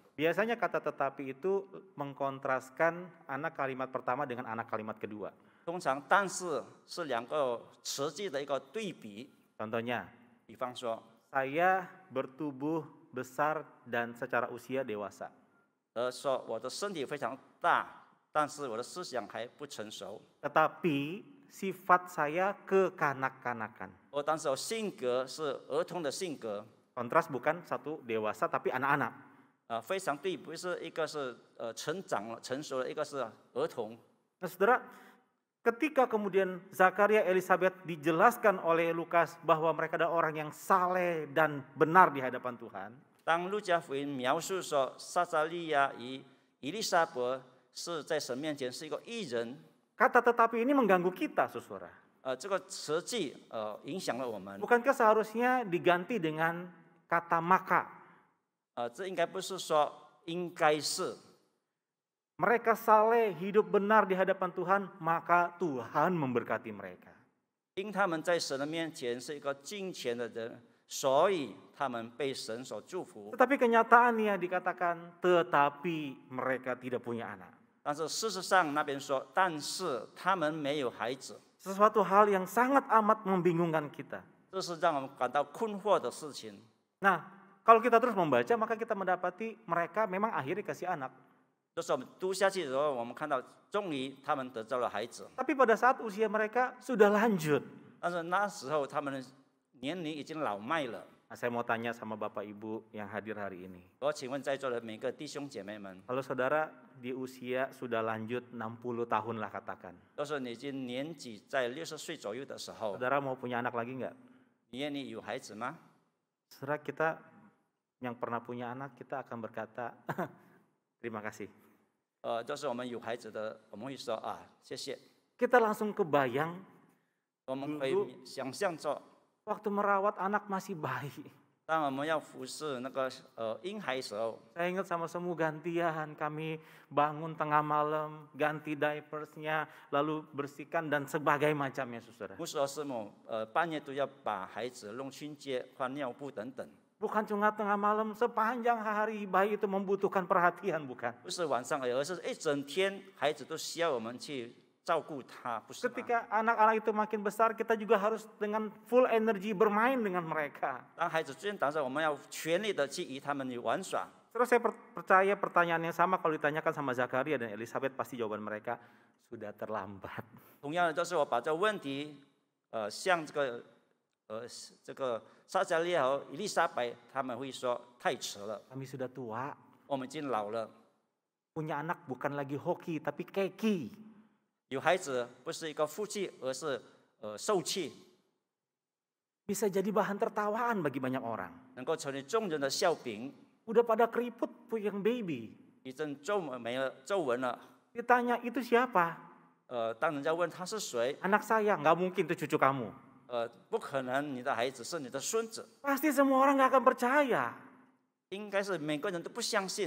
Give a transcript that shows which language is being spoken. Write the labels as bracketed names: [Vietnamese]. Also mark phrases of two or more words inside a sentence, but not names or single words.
[Indonesian] Biasanya kata tetapi itu mengkontraskan anak kalimat pertama dengan anak kalimat kedua. [Chinese] 通常，但是是两个词句的一个对比。 [Indonesian] Contohnya, [Chinese] 比方说， [Indonesian] saya bertubuh besar dan secara usia dewasa. [Chinese] 说我的身体非常大，但是我的思想还不成熟。 [Indonesian] Tetapi sifat saya kekanak-kanakan. [Chinese] 但是我性格是儿童的性格， [Indonesian] Kontras bukan satu dewasa tapi anak-anak. [Chinese] 非常对，不是一个是成长了成熟了，一个是儿童。 [Indonesian] Nah, saudara, ketika kemudian Zakaria Elizabeth dijelaskan oleh Lukas bahwa mereka adalah orang yang saleh dan benar di hadapan Tuhan, [Chinese] 当路加福音描述说撒加利亚与以利沙伯是在神面前是一个义人， [Indonesian] kata tetapi ini mengganggu kita, saudara. [Chinese] 这个词句影响了我们。 [Indonesian] Bukankah seharusnya diganti dengan kata maka? [Chinese] 这应该不是说应该是， [Indonesian] Mereka saleh, hidup benar di hadapan Tuhan, maka Tuhan memberkati mereka. [Chinese] 因他们在神的面前是一个敬虔的人，所以他们被神所祝福。 [Indonesian] Tetapi kenyataannya dikatakan, tetapi mereka tidak punya anak. [Chinese] 但是事实上那边说，但是他们没有孩子， [Indonesian] Sesuatu hal yang sangat amat membingungkan kita. [Chinese] 这是让我们感到困惑的事情。 [Indonesian] Nah, kalau kita terus membaca, maka kita mendapati mereka memang akhirnya kasih anak. [Chinese] 就是我们读下去的时候，我们看到终于他们得到了孩子， [Indonesian] Tapi pada saat usia mereka sudah lanjut. [Chinese] 但是那时候他们的年龄已经老迈了。 [Indonesian] Nah, saya mau tanya sama Bapak Ibu yang hadir hari ini. [Chinese] 我请问在座的每个弟兄姐妹们， [Indonesian] Kalau saudara di usia sudah lanjut 60 tahun lah katakan. [Chinese] 要是你已经年纪在60岁左右的时候， [Indonesian] Saudara mau punya anak lagi nggak? [Chinese] 你愿意有孩子吗？ [Indonesian] Saudara, kita yang pernah punya anak, kita akan berkata, terima kasih. [Chinese] 就是我们有孩子的，我们会说啊，谢谢。 [Indonesian] Kita langsung kebayang [Chinese] 我们可以想象着， [Indonesian] waktu merawat anak masih bayi. [Chinese] 当我们要服侍那个婴孩时候， [Indonesian] Saya ingat sama semua gantian, kami bangun tengah malam, ganti diapersnya, lalu bersihkan dan sebagainya macamnya, saudara. [Chinese] 牧师和师母半夜都要把孩子弄清洁、换尿布等等， [Indonesian] Bukan cuma tengah malam, sepanjang hari bayi itu membutuhkan perhatian, bukan? [Chinese] 不是晚上而已，而是一整天孩子都需要我们去照顾他，不是吗？ [Indonesian] Ketika anak-anak itu makin besar, kita juga harus dengan [English] full energy [Indonesian] bermain dengan mereka. [Chinese] 当孩子渐长时，我们要全力的去与他们玩耍。 [Indonesian] Terus saya percaya pertanyaan yang sama kalau ditanyakan sama Zakaria dan Elizabeth, pasti jawaban mereka sudah terlambat. [Chinese] 同样的，就是我把这个问题，向这个撒迦利亚和以利沙伯，他们会说太迟了， [Indonesian] Kami sudah tua, [Chinese] 我们已经老了。 [Indonesian] punya anak bukan lagi hoki tapi keki. [Chinese] 有孩子不是一个福气，而是受气， [Indonesian] Bisa jadi bahan tertawaan bagi banyak orang. [Chinese] 能够成为众人的笑柄。 [Indonesian] Udah pada keriput puyeng baby. [Chinese] 一阵皱纹了， [Indonesian] Ditanya, itu siapa? [Chinese] 当人家问他是谁， [Indonesian] Anak saya, nggak mungkin itu cucu kamu. [Chinese] 不可能你的孩子是你的孙子， [Indonesian] Pasti semua orang nggak akan percaya. [Chinese] 应该是每个人都不相信。